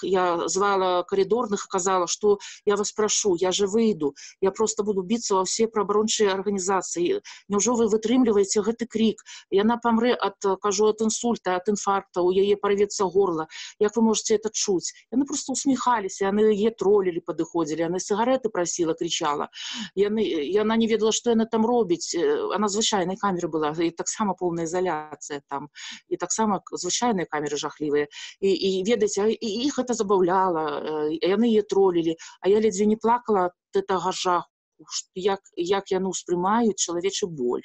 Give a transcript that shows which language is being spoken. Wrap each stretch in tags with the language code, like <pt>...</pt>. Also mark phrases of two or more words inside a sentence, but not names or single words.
<be>Я звала коридорных і казала, што я вас прашу, я же выйду, я просто буду біцца ва ўсе праабарончыя арганізацыі. Няўжо вы вытрымліваеце гэты крик? Яна памрэ ад, кажу, ад інсульта, ад інфаркта, у яе парвецца горла. Як вы</be> <ru>можете это</ru> <be>чуць? Яны просто усміхаліся, яны яе троллілі, падыходзілі, яна</be> <ru>сигареты просила, кричала.</ru> <be>Яна не ведала, што яна там робіць. Она звычайнай камеры была, і таксама поўная изоляция там, і таксама звычайныя камеры жахлівыя. І ведаеце, іх это забаўляла, яны яе троллілі, а я ледзьве не плакала ад гэтага жаху, як яны ўспрымаюць чалавечы боль.</be>